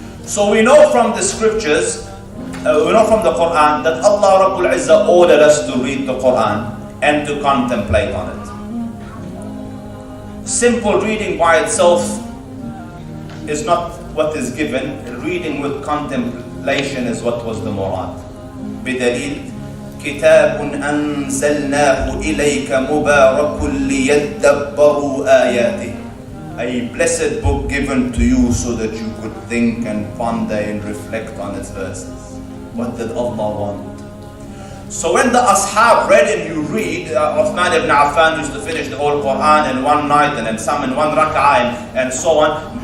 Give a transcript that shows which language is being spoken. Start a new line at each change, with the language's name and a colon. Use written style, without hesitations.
English: So we know from the scriptures, we know from the Qur'an that Allah Rabbul Izzah ordered us to read the Qur'an and to contemplate on it. Simple reading by itself is not what is given. Reading with contemplation is what was the murad.
Arabic: بدليل كتاب أنزلناه إليك مبارك ليدبروا آياته.
English: A blessed book given to you so that you could think and ponder and reflect on its verses. What did Allah want? So when the ashab read and you read, Uthman ibn Affan used to finish the whole Qur'an in one night and then some in one rak'ah and so on.